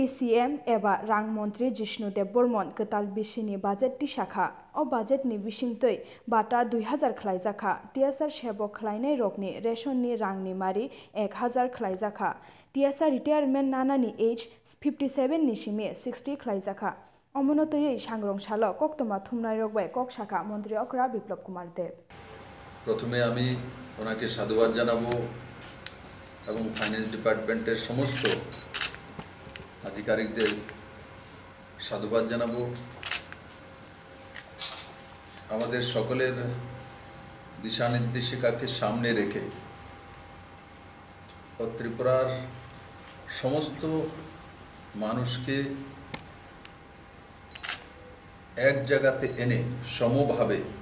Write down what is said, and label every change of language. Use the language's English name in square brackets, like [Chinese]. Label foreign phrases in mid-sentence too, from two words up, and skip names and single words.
[Kok Borok] सीएम एबा रां मन्त्री जिष्णु देबबर्मन कताल बिसिनि बाजेट तिसाखा अ बाजेटनि बिसिंतै बाटा 2000 खलाइजाखा टीएसआर सेबो खलाइनाय रकनि रेशननि रांनि मारि 1000 खलाइजाखा टीएसआर रिटायारमेन्ट नानानि एज 57 नि सिमे 60 खलाइजाखा अमनतयै सांग्रं सालो कक्तमा थुमनाय रकबाय कक शाखा मन्त्री अकरा बिप्लव कुमार देव [Bangla] প্রথমে আমি ওনাকে সাধুবাদ জানাবো এবং [English] finance departmenter [Bangla] সমস্ত আধিকারিকদের সাধুবাদ জানাবো আমাদের সকলের দিশানির্দেশিকাকে সামনে রেখে ত্রিপুরার সমস্ত মানুষকে এক জায়গাতে এনে সমভাবে